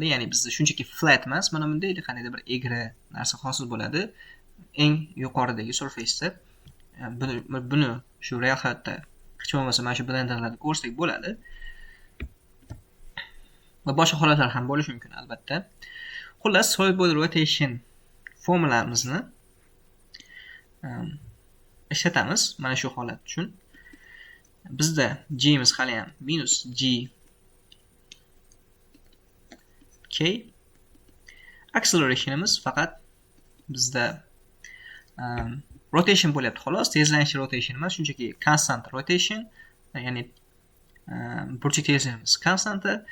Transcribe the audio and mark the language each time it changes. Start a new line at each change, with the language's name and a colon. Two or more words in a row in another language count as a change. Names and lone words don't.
Uzbek: Ya'ni bizda shunchaki flat emas, mana bunday qandaydir bir egri narsa hosil bo'ladi eng yuqoridagi surface'da. Buni shu real hayotda hech bo'lmasa mana shu blenderlarda ko'rsak bo'ladi. Va boshqa holatlar ham bo'lishi mumkin albatta. Xullas,
English: solid body rotation
Uzbek: formulamizni ishlatamiz mana shu holat uchun. Bizda g imiz hali ham minus g k. Accelerationimiz faqat bizda rotation bo'lyapti xolos, tezlanish rotation emas, shunchaki
English: constant rotation,
Uzbek: ya'ni burchak tezligimiz konstanta.